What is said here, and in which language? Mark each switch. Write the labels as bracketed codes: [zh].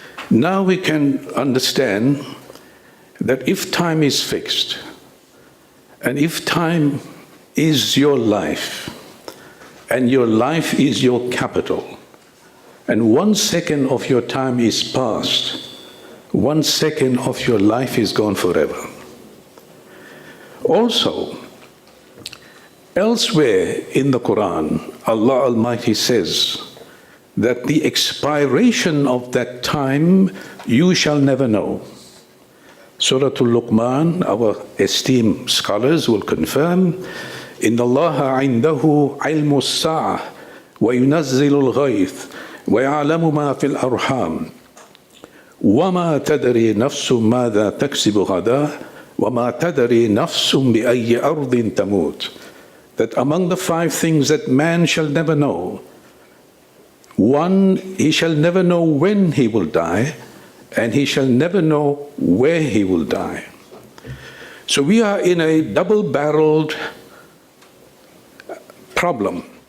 [en] Now we can understand that if time is fixed, and if time is your life, and your life is your capital, and 1 second of your time is past, 1 second of your life is gone forever. Also, elsewhere in the Quran, Allah Almighty says that the expiration of that time you shall never know. Surah Al-Luqman, our esteemed scholars will confirm, [ar] إِنَّ اللَّهَ عِنْدَهُ عِلْمُ السَّاعَةِ وَيُنَزِّلُ الْغَيْثَ وَيَعْلَمُ مَا فِي الْأَرْحَامِ وَمَا تَدْرِي نَفْسٌ مَاذَا تَكْسِبُ غَدًا وَمَا تَدْرِي نَفْسٌ بِأَيِّ أَرْضٍ تَمُوتُ. [en] That among the 5 things that man shall never know, 1, he shall never know when he will die, and he shall never know where he will die. So we are in a double-barreled problem.